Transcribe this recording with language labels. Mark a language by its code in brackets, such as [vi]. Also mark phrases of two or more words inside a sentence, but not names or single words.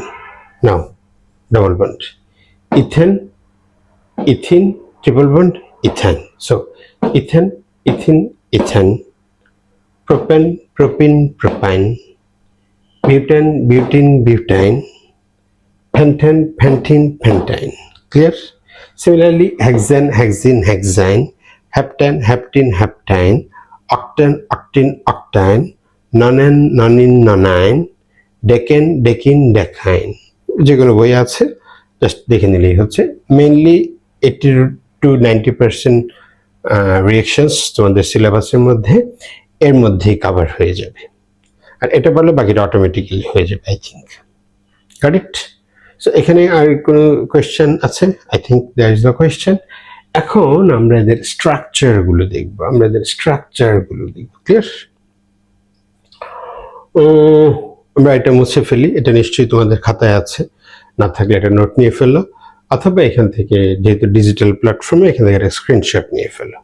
[en] now double bond, ethane, ethyne, triple bond, ethane. so ethane, ethyne, ethane, propane, propene, propyne, butane, butene, butyne, pentane, pentene, pentyne. ক্লিয়ার? Similarly, hexane, hexene, hexine, heptane, heptene, heptine, octane, octene, octine, nonane, nonene, nonine, decane, decene, decine। [bn] যেগুলো বই আছে জাস্ট দেখে নিলেই হচ্ছে। মেইনলি 80 to 90% রিঅ্যাকশনস তোমাদের সিলেবাসের মধ্যে এর মধ্যেই কভার হয়ে যাবে, আর এটা বললে বাকিটা অটোমেটিক্যালি হয়ে যাবে, [en] I think. got it? [bn] সো এখানে আর কোনো কোয়েশ্চেন আছে? [en] I think there is no question. [bn] এখন আমরা এদের স্ট্রাকচারগুলো দেখবো, ক্লিয়ার? আমরা এটা মুছে ফেলি, এটা নিশ্চয়ই তোমাদের খাতায় আছে, না থাকলে এটা নোট নিয়ে ফেলো, অথবা এখান থেকে যেহেতু [en] digital platform [bn] এখান থেকে একটা স্ক্রিনশট নিয়ে ফেলো।